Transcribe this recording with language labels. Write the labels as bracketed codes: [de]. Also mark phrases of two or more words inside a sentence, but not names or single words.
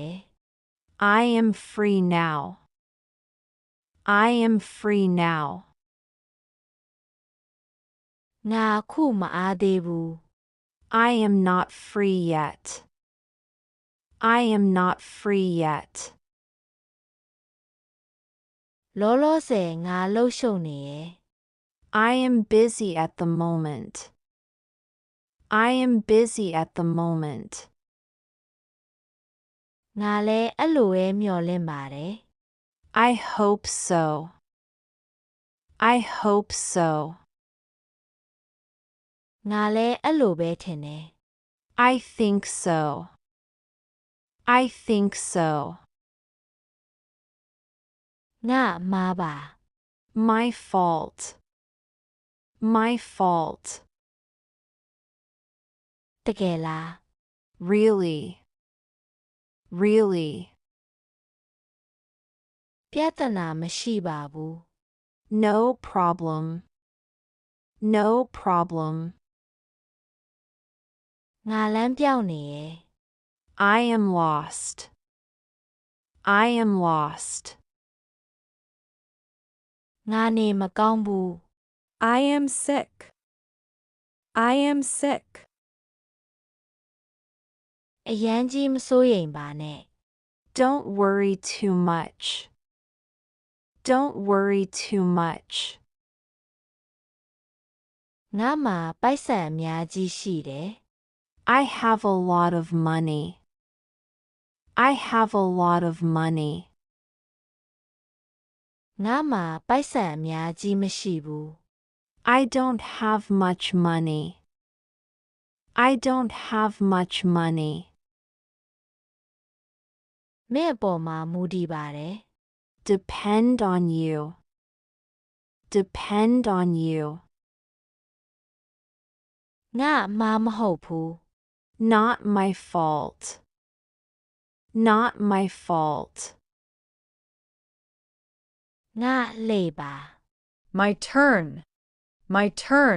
[en] I am free now. I am free now. [my] ငါခုမအားသေးဘူး [en] I am not free yet. I am not free yet. [my] လောလောဆယ်ငါလှုပ်ရှုပ်နေရယ် [en] I am busy at the moment. I am busy at the moment. [my] ငါလည်းအဲ့လိုပဲမျှော်လင့်ပါတယ် [en] I hope so. I hope so. [my] ငါလည်းအဲ့လိုပဲထင်တယ် [en] I think so. I think so. [my] ငါမှားပါ [en] My fault. My fault. [my] တကယ်လား [en] Really. Really. [my] ပြဿနာမရှိပါဘူး [en] No problem. No problem. [my] ငါလမ်းပြောင်းနေရယ် [en] I am lost. I am lost. [my] ငါနေမကောင်းဘူး [en] I am sick. I am sick. [my] အရန်ကြီးမစိုးရိမ်ပါနဲ့ [en] Don't worry too much. Don't worry too much. [my] ငါမှာပိုက်ဆံအများကြီးရှိတယ် [en] I have a lot of money. I have a lot of money. [my] ငါမှာပိုက်ဆံအများကြီးမရှိဘူး [en] I don't have much money. I don't have much money. [my] မင်းအပေါ်မှာမူတည်ပါတယ် [en] Depend on you. Depend on you. [my] ငါအမှားမဟုတ်ဘူး [en] Not my fault. Not my fault. [my] ငါလှည့်ပါ [en] My turn. My turn.